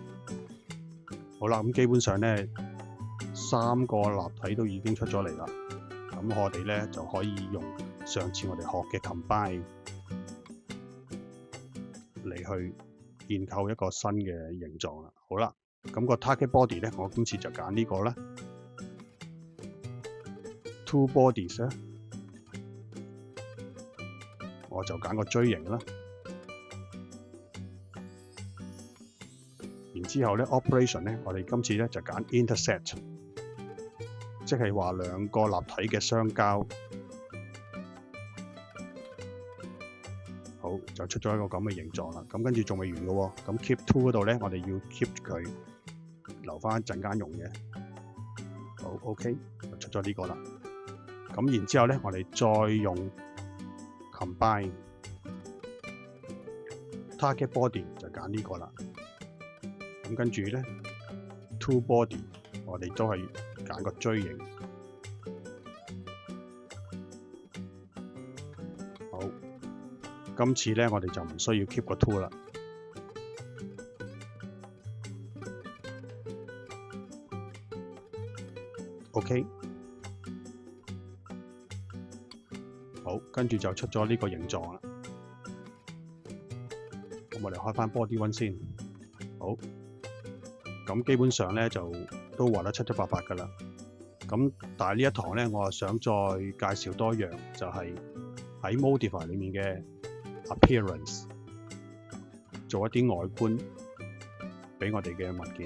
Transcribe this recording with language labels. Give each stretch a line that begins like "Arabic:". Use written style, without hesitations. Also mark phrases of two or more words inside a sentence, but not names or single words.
Cantonese: 好啦，咁基本上咧，3個立體都已經出咗嚟啦。咁我哋咧就可以用上次我哋學嘅 combine 嚟去建構一個新嘅形狀啦。好啦，咁個
English: target body
Cantonese: 咧，我今次就揀呢個啦。
English: Two bodies
Cantonese: 咧，我就揀個錐形啦。然之後咧 operation 咧，我哋今次咧就揀 intersect。即係話兩個立體嘅相交，好就出咗一個咁嘅形狀啦。咁跟住仲未完嘅喎，咁
English: keep to
Cantonese: 嗰度咧，我哋要 keep 佢留翻一陣間用嘅。好 OK， 就出咗呢個啦。咁然之後咧，我哋再用
English: combine target body
Cantonese: 就揀呢個啦。咁跟住咧
English: two body
Cantonese: 我哋都係揀個錐形，好。今次咧，我哋就唔需要 keep 個 two 啦。OK， 好，跟住就出咗呢個形狀啦。咁我哋開翻
English: body one
Cantonese: 先，好。咁基本上咧就都畫得七七八八㗎啦。咁但係呢一堂咧，我想再介紹多樣，就係喺 Modify 裡面嘅 appearance， 做一啲外觀俾我哋嘅物件。